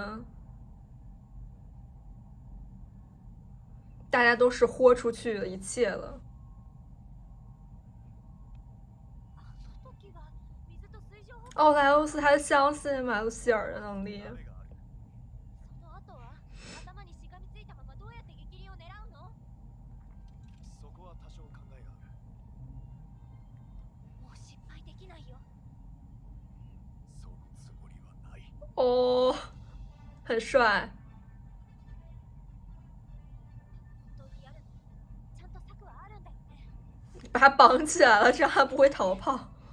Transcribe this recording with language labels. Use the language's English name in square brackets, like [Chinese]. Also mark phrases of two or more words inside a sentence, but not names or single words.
[Chinese] 大家都是豁出去的一切了。哦，莱欧斯他相信马路希尔的能力。 [Japanese] その後は頭にしがみついたままどうやって激鱗を狙うの？そこは多少考えがある。もう失敗できないよ。そのつもりはない。 [Chinese] 哦，很帅。 [Japanese] 本当にやるの？ちゃんと策はあるんだよね？ [Chinese] 把他绑起来了，这样他不会逃跑。